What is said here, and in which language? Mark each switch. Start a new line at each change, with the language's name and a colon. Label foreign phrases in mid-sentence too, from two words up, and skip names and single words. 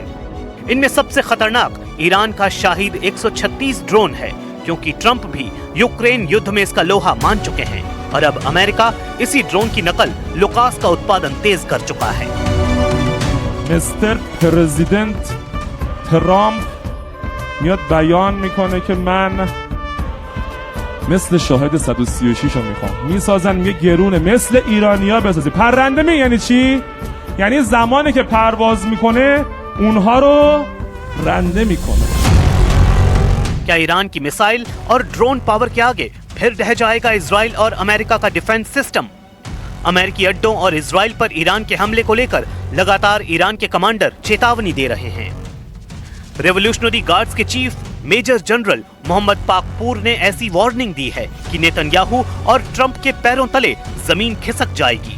Hindi: इनमें सबसे खतरनाक ईरान का शाहिद 136 ड्रोन है, क्योंकि ट्रंप भी यूक्रेन युद्ध में इसका लोहा मान चुके हैं और अब अमेरिका इसी ड्रोन की नकल लुकास का उत्पादन तेज कर चुका है।
English: Mister President
Persian: ट्रम्प میاد بیان میکنه که من مثل شاهد 136 رو میخوام، میسازن، میگه گرونه، مثل ایرانیا بسازی. پرنده می یعنی چی؟ یعنی زمانی که پرواز میکنه اونها رو رنده میکنه.
Hindi: क्या ईरान की मिसाइल और ड्रोन पावर के आगे फिर रह जाएगा इजराइल और अमेरिका का
English: defense system?
Hindi: अमेरिकी अड्डों और इजराइल पर ईरान के हमले को लेकर लगातार ईरान के कमांडर चेतावनी दे रहे हैं।
English: Revolutionary Guards
Hindi: के चीफ
English: Major General
Hindi: मोहम्मद पाकपूर ने ऐसी वार्निंग दी है कि नेतन्याहू और ट्रंप के पैरों तले जमीन खिसक जाएगी।